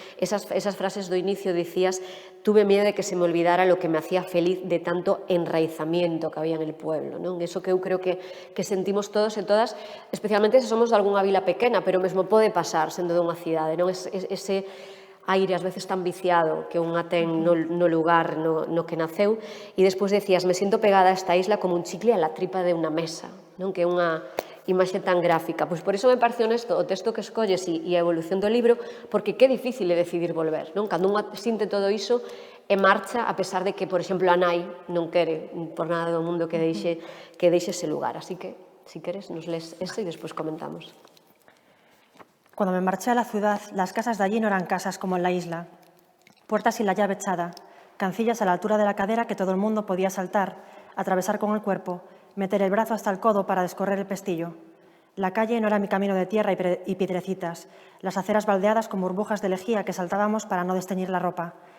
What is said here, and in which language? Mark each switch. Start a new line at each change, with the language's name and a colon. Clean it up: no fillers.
Galician: Esas frases do inicio dicías:
Spanish: tuve miedo de que se me olvidara lo que me hacía feliz de tanto enraizamiento que había en el pueblo, non?
Galician: Eso que eu creo que sentimos todos e todas, especialmente se somos de algunha vila pequena, pero mesmo pode pasar sendo dunha cidade, non? Ese aire ás veces tan viciado que unha ten no lugar no que naceu, e despois decías:
Spanish: me siento pegada a esta isla como un chicle a la tripa de unha mesa,
Galician: non? Que é unha imaxe tan gráfica. Pois por iso me parece honesto o texto que escolles e a evolución do libro, porque que difícil é decidir volver, non? Cando unha sinte todo iso e marcha, a pesar de que, por exemplo, a nai non quere por nada do mundo que deixe ese lugar. Así que, si queres, nos lees eso e despois comentamos.
Spanish: Cuando me marché a la ciudad, las casas de allí no eran casas como en la isla. Puertas sin la llave echada, cancillas a la altura de la cadera que todo el mundo podía saltar, atravesar con el cuerpo, meter el brazo hasta el codo para descorrer el pestillo. La calle no era mi camino de tierra y piedrecitas, las aceras baldeadas con burbujas de lejía que saltábamos para no desteñir la ropa.